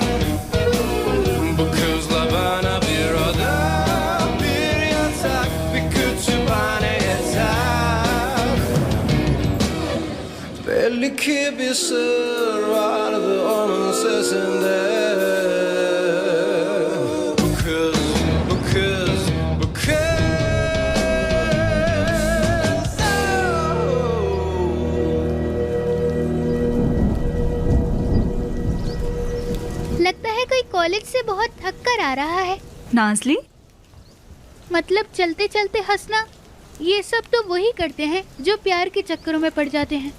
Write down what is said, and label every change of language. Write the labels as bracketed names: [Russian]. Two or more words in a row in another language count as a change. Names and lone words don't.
[Turkish] Bu kızla bana bir oda, bir yatak, bir kütüphane yeter. Belli ki bir sır vardı onun sesinde. Bu kız, bu kız, bu kız. [Hindi] लगता है कोई कॉलेज से बहुत थक कर आ रहा है। नाज़ली, मतलब चलते चलते हंसना, ये सब तो वही करते हैं जो प्यार के चक्करों में पड़ जाते हैं।